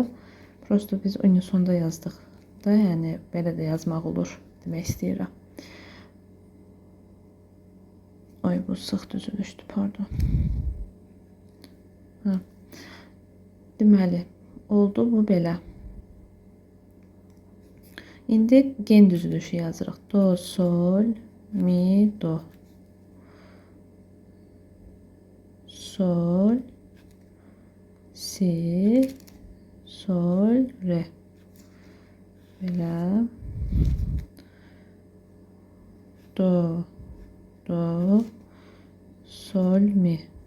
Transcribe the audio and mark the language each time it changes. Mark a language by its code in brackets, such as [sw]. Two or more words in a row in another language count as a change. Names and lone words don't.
[az] Prosto biz unisonda yazdıq da, yəni belə də yazmaq olur demək istəyirəm. Ay, bu sıx düzülüşdür, pardon. Deməli, oldu bu belə. İndi gen düzülüşü yazırıq. Do, sol, mi, do. Sol, si, sol, re. Belə. Do, do, sol, mi.